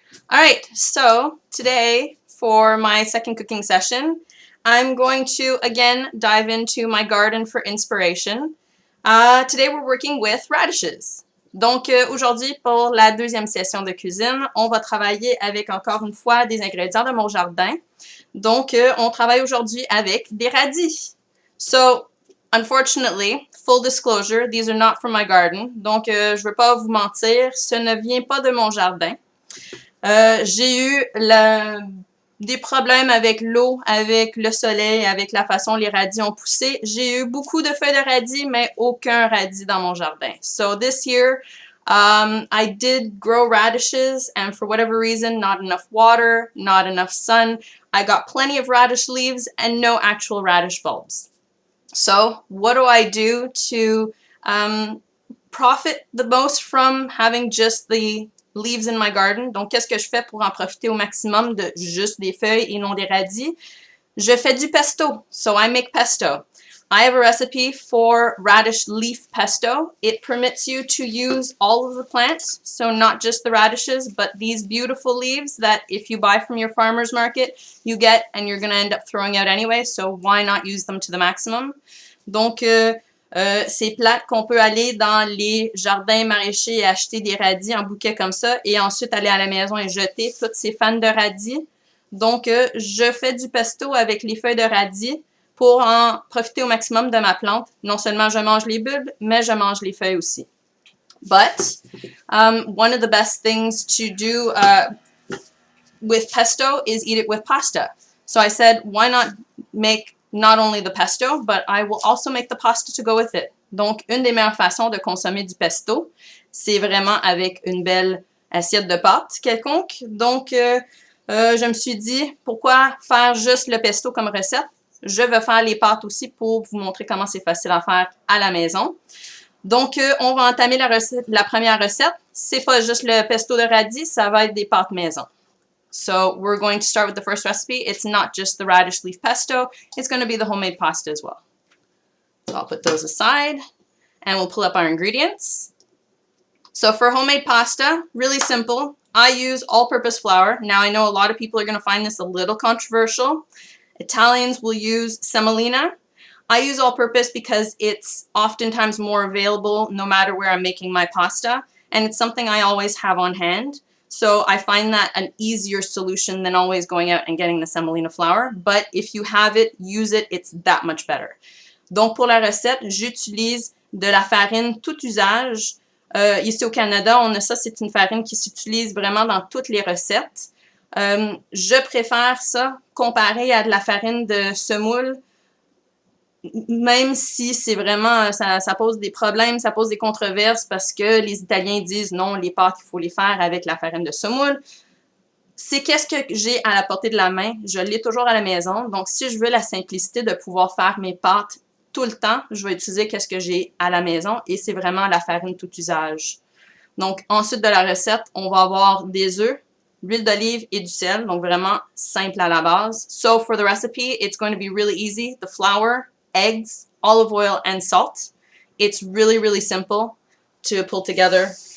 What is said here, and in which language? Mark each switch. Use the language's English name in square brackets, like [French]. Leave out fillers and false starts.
[English] All right, so today for my second cooking session, I'm going to again dive into my garden for inspiration. Today we're working with radishes. [French] Donc aujourd'hui pour la deuxième session de cuisine, on va travailler avec encore une fois des ingrédients de mon jardin. Donc on travaille aujourd'hui avec des radis. [English] So unfortunately, full disclosure, these are not from my garden. [French] Donc je ne veux pas vous mentir, ce ne vient pas de mon jardin. J'ai eu des problèmes avec l'eau, avec le soleil, avec la façon les radis ont poussé. J'ai eu beaucoup de feuilles de radis, mais aucun radis dans mon jardin. [English] So this year, I did grow radishes, and for whatever reason, not enough water, not enough sun. I got plenty of radish leaves and no actual radish bulbs. So what do I do to profit the most from having just the leaves in my garden? [French] Donc, qu'est-ce que je fais pour en profiter au maximum de juste des feuilles et non des radis? Je fais du pesto. [English] So I make pesto. I have a recipe for radish leaf pesto. It permits you to use all of the plants, so not just the radishes, but these beautiful leaves that if you buy from your farmer's market, you get and you're going to end up throwing out anyway, so why not use them to the maximum? [French] Donc, c'est plate qu'on peut aller dans les jardins maraîchers et acheter des radis en bouquet comme ça et ensuite aller à la maison et jeter toutes ces fans de radis. Donc, je fais du pesto avec les feuilles de radis pour en profiter au maximum de ma plante. Non seulement je mange les bulbes, mais je mange les feuilles aussi. [English] But one of the best things to do with pesto is eat it with pasta. So I said, why not make not only the pesto, but I will also make the pasta to go with it. [French] Donc, une des meilleures façons de consommer du pesto, c'est vraiment avec une belle assiette de pâte quelconque. Donc, je me suis dit, pourquoi faire juste le pesto comme recette? Je vais faire les pâtes aussi pour vous montrer comment c'est facile à faire à la maison. Donc, on va entamer la première recette. C'est pas juste le pesto de radis, ça va être des pâtes maison. [English] So we're going to start with the first recipe. It's not just the radish leaf pesto. It's going to be the homemade pasta as well. So I'll put those aside and we'll pull up our ingredients. So for homemade pasta, really simple. I use all-purpose flour. Now I know a lot of people are going to find this a little controversial. Italians will use semolina. I use all-purpose because it's oftentimes more available no matter where I'm making my pasta, and it's something I always have on hand. So I find that an easier solution than always going out and getting the semolina flour. But if you have it, use it, it's that much better. [French] Donc pour la recette, j'utilise de la farine tout usage. Ici au Canada, on a ça, c'est une farine qui s'utilise vraiment dans toutes les recettes. Je préfère ça comparé à de la farine de semoule, même si c'est vraiment, ça pose des problèmes, ça pose des controverses parce que les Italiens disent non, les pâtes, il faut les faire avec la farine de semoule. C'est qu'est-ce que j'ai à la portée de la main. Je l'ai toujours à la maison. Donc, si je veux la simplicité de pouvoir faire mes pâtes tout le temps, je vais utiliser qu'est-ce que j'ai à la maison et c'est vraiment la farine tout usage. Donc, ensuite de la recette, on va avoir des œufs, l'huile d'olive et du sel. Donc, vraiment simple à la base. [English] So, for the recipe, it's going to be really easy. The flour, eggs, olive oil, and salt. It's really, really simple to pull together.